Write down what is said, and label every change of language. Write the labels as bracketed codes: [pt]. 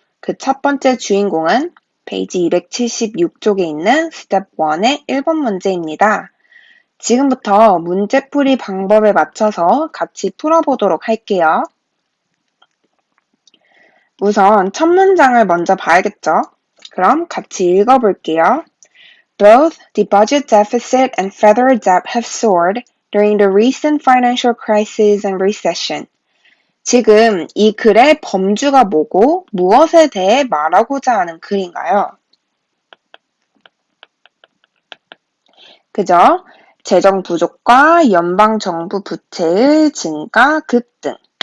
[ko] 그 첫 번째 주인공은 페이지 276쪽에 있는 스텝 1의 1번 문제입니다. 지금부터 문제풀이 방법에 맞춰서 같이 풀어보도록 할게요. 우선 첫 문장을 먼저 봐야겠죠? 그럼 같이 읽어볼게요. [en] Both the budget deficit and federal debt have soared during the recent financial crisis and recession. [ko] 지금 이 글의 범주가 뭐고 무엇에 대해 말하고자 하는 글인가요? 그죠? 재정 부족과 연방 정부 부채의 증가 급등.